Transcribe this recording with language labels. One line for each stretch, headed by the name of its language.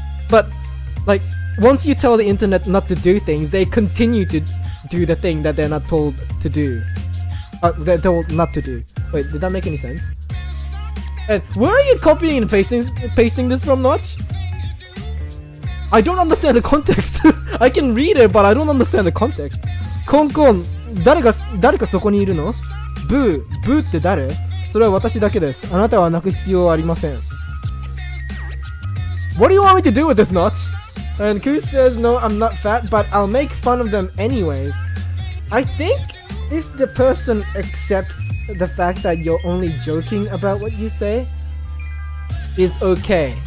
English: But, like, once you tell the internet not to do things, they continue to do the thing that they're not told to do. They're told not to do. Wait, did that make any sense? And where are you copying and pasting this from, Notch? I don't understand the context. I can read it, but I don't understand the context.
Japanese: コンコン、誰かそこにいるの？ブーって誰？それは私だけです。あなたは泣く必要はありません。
English: What do you want me to do with this, Notch? And Koo says, no, I'm not fat, but I'll make fun of them anyways. I think if the person accepts the fact that you're only joking about what you say, is okay.